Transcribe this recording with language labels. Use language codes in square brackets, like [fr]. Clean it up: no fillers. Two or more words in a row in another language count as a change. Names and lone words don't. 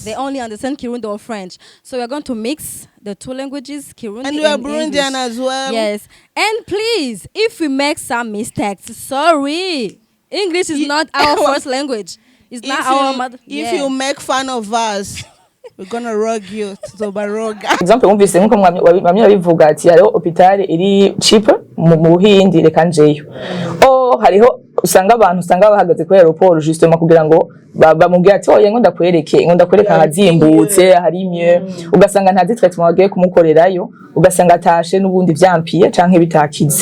[en] They only understand Kirundi or French. So we're going to mix the two languages, Kirundi And we are Burundian English. as well. Yes. And please, if we make some mistakes, sorry. English is not our first language. It's not our mother. If you make fun of us, we're gonna rug you to baroga. [rn] Example mwumvise nkuko mwamye babivuga ati hariho hôpital iri cheap mu Buhindi reka njeyo. Hariho usanga bahagaze kuri aeroport justement kugira ngo bamubwira ati oye ngo ndakwereka hazimbutse hari mieux ugasanga nta traitement bagiye kumukorerayo ugasanga atashe n'ubundi vyampiye canke bitakize.